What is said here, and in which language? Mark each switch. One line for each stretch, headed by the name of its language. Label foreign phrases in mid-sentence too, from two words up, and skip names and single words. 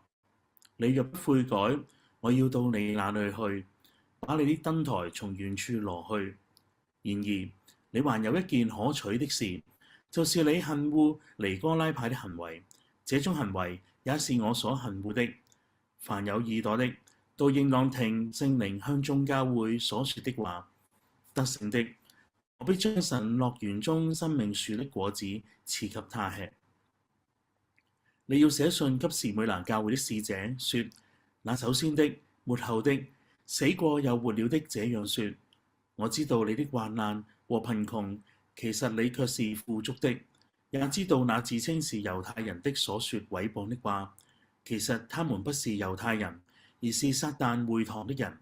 Chinese: 你若不悔改，我要到你那裏去，把你的燈台從原處挪去。然而你還有一件可取的事，就是你恨惡尼哥拉派的行為，這種行為也是我所恨惡的。凡有耳朵的，都應當聽聖靈向眾教會所說的話。得勝的，我必將神樂園中生命樹的果子賜給他吃。你要寫信給士每拿教會的使者，說：那首先的、末後的、死過又活了的這樣說：我知道你的患難和貧窮，其實你卻是富足的；也知道那自稱是猶太人的所說毀謗的話，其實他們不是猶太人，而是撒但會堂的人。